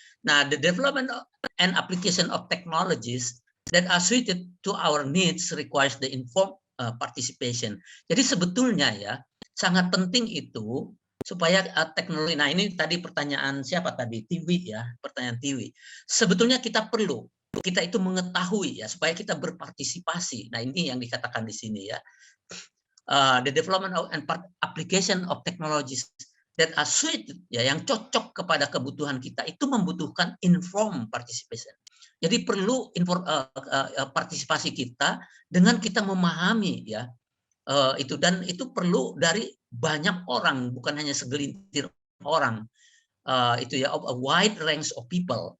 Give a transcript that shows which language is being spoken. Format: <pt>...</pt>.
<en>Nah, the development and application of technologies that are suited to our needs requires the informed participation.</en> <id>Jadi sebetulnya ya sangat penting itu supaya teknologi. Nah, ini tadi pertanyaan siapa tadi? Tiwi ya, pertanyaan Tiwi. Sebetulnya kita itu mengetahui ya supaya kita berpartisipasi. Nah, ini yang dikatakan di sini ya.</id> <en>The development and application of technologies that are suited</en> <id>ya, yang cocok kepada kebutuhan kita itu membutuhkan informed participation. Jadi perlu partisipasi kita dengan kita memahami ya itu, dan itu perlu dari banyak orang, bukan hanya segelintir orang. Itu ya,</id> <en>of a wide range of people.</en>